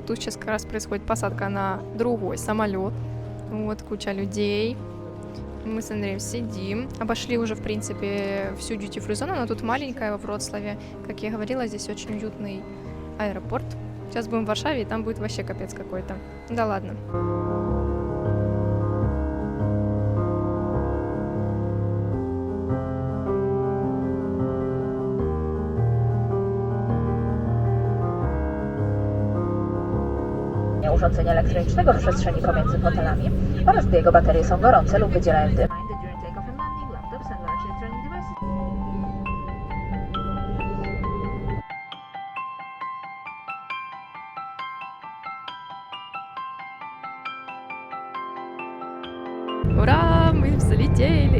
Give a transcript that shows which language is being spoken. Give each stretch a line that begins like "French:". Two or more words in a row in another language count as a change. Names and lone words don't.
Russian: Тут сейчас как раз происходит посадка на другой самолет. Вот куча людей. Мы с Андреем сидим. Обошли уже, в принципе, всю duty-free зону, но тут маленькая во Вроцлаве. Как я говорила, здесь очень уютный аэропорт. Сейчас будем в Варшаве, и там будет вообще капец какой-то. Да ладно.
Polish: Urządzenia elektronicznego w przestrzeni pomiędzy fotelami oraz gdy jego baterie są gorące lub wydzielają dym.
Russian: Ура, мы взлетели!